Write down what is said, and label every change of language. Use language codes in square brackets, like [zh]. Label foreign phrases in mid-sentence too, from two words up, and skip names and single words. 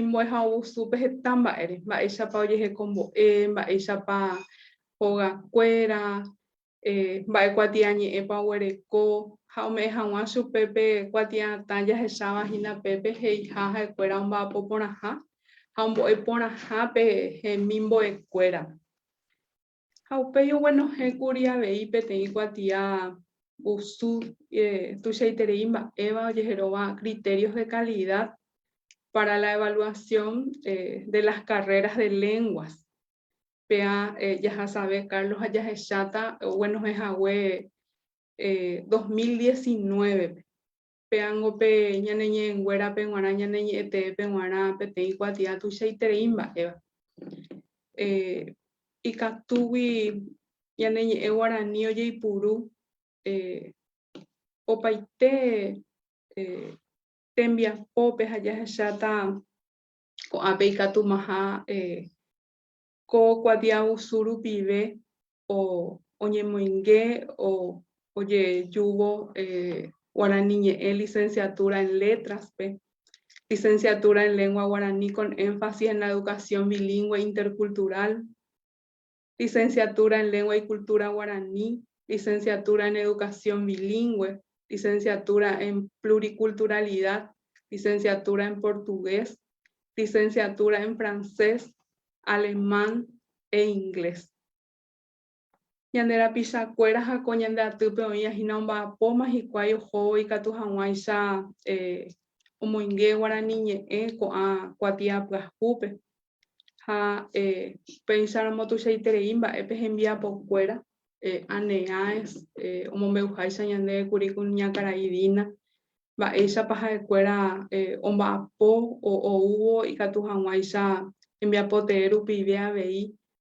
[gn] mbo'ehaovu súpe heta mba'ére, mba'éichapa ojehekombo'e, mba'éichapa hogakuéra, mba'e kuatia ñe'ẽpa oguereko ha ome'ẽ hag̃ua chupépe kuatia'atã jahechavahína pépe heiha ha'ekuéra omba'apo porãha ha ombo'e porãhápe hemimbo'ekuéra. Ha upéi oguenohékuri avei peteĩ kuatia usu tuichaiterei mba'éva ojeheróva criterios de calidad para la evaluación de las carreras de lenguas. Pea jahasavé Carlos jahecháta oguenohehague 2019 peángope ñaneñe'ẽnguérape g̃uarã ñaneñe'ẽtépe g̃uarã peteĩ kuatia tuichaiterei mba'éva. Ikatúgui ñaneñe'ẽ Guarani ojeipuru opaite tembiapópe ha jahecháta ko'ápe ikatumaha ko kuatia usu rupive oñemoingue ojejúvo Guarani ñe'ẽ [es] licenciatura en letras, licenciatura en lengua guaraní con énfasis en la educación bilingüe intercultural, licenciatura en lengua y cultura guaraní, licenciatura en educación bilingüe, licenciatura en pluriculturalidad, licenciatura en portugués, licenciatura en francés, alemán e inglés. [gn] Ñandéra pichakuéra ha ko ñande atýpe oĩahína omba'apóma hikuái ohóvo ikatu hag̃uáicha omoingue Guarani ñe'ẽ ko'ã kuatia pyahúpe ha péicharamo tuichaiterei mba'épe hembiapokuéra ane'ães omombeuháicha ñandékuri kuña Karai Dina mba'éichapa ha'ekuéra omba'apo oúvo ikatu hag̃uáicha hembiapoteẽ rupive avei